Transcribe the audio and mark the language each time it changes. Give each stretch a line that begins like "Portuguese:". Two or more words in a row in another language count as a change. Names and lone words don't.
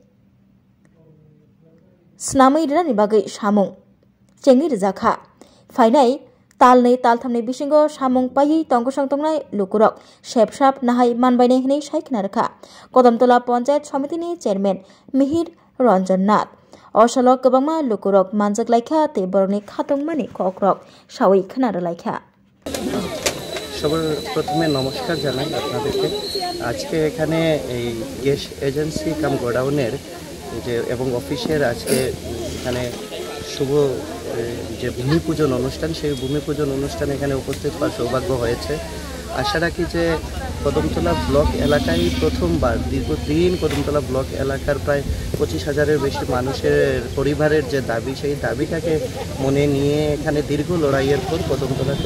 Kok Borok: snamai rani bagai samung chengi rejakha phainai talnei talthamni bisingo samung paiyi tongkosong tongnai lukurok sepsap nahai manbainai hinai saikna rakha Kodamtola panchayat samiti ni chairman Mihir Ranjan Nath Osalo kebangma lukurok manjak laikha te boroni khatungmani kokrok sawai khana laikha
Bangla: সবার প্রথমে নমস্কার জানাই আপনাদেরকে আজকে এখানে এই
English: gas agency
Bangla: কাম গোডাউনের যে এবং অফিসের আজকে এখানে শুভ যে ভূমি পূজন অনুষ্ঠান সেই ভূমি পূজন অনুষ্ঠানে এখানে উপস্থিত হওয়ার সৌভাগ্য হয়েছে আশা রাখি যে কদমতলা ব্লক এলাকায় প্রথমবার দীর্ঘদিন কদমতলা ব্লক এলাকার প্রায় 25,000-এর বেশি মানুষের পরিবারের যে দাবি সেই দাবিটাকে মনে নিয়ে এখানে দীর্ঘ লড়াইয়ের পর কদমতলাতে